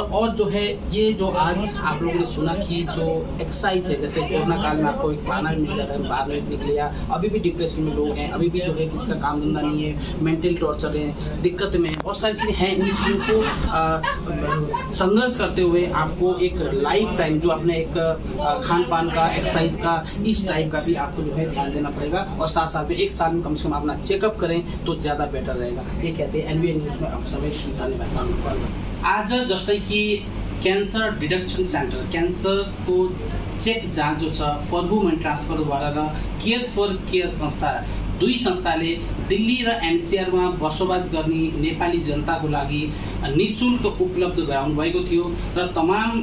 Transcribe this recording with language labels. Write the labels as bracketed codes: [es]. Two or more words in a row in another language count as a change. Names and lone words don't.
[hi] और जो है ये जो आज आप लोगों ने सुना कि जो एक्सरसाइज है, जैसे कोरोना काल में आपको एक खाना भी मिल जाता है, बाहर नहीं निकले, या अभी भी डिप्रेशन में लोग हैं, अभी भी जो है किसी का काम धंधा नहीं है, [en] mental torture [hi] है, दिक्कत में है, बहुत सारी चीज़ें हैं। इन चीज़ों को संघर्ष करते हुए आपको एक [en] life time [hi] जो आपने एक खान पान का, एक्सरसाइज का, इस टाइप का भी आपको जो है ध्यान देना पड़ेगा, और साथ साथ में एक साल में कम से कम अपना चेकअप करें तो ज़्यादा बेटर रहेगा। ये कहते हैं एनवीए न्यूज़ में आप [ne] सबै धन्यवाद। आज जस्तै कि [en] cancer detection center, [ne] क्यान्सरको चेक जाँच जो छ प्रभुमणि ट्रान्सफरद्वारा र केयर फर केयर संस्था, दुई संस्थाले दिल्ली र एनसीआरमा बसोबास गर्ने नेपाली जनताको लागि निःशुल्क उपलब्ध गराउनु भएको थियो र तमाम